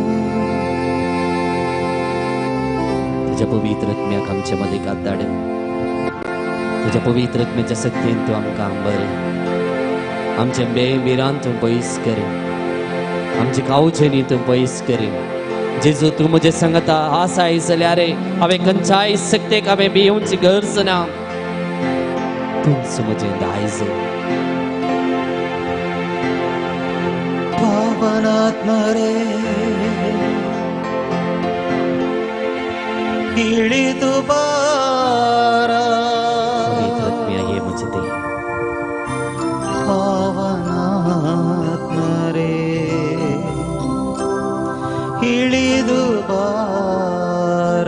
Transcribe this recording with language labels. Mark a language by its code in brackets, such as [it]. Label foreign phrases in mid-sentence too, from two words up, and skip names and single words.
[kok] तुज्या पवित्र आत्म्याक आमचे मदेकांत धाड तुज्या पवित्र आत्म्याच्या शक्तीन तूं आमकां भर आमचे बेबिरान तूं पयस कर आमचे कावचेनी तूं पयस कर जेजू तूं म्हजे सांगता आसाय जाल्यार हांवें खंयच्याय सक्तेक हांवें भिवूंची गरज ना तूंच म्हजें दायज [kn] ಪಾವನಾತ್ಮರೇ ಇಳಿದು ಬಾರ [hi] ये मुझे दे [kn] ಪಾವನಾತ್ಮರೇ ಇಳಿದು ಬಾರ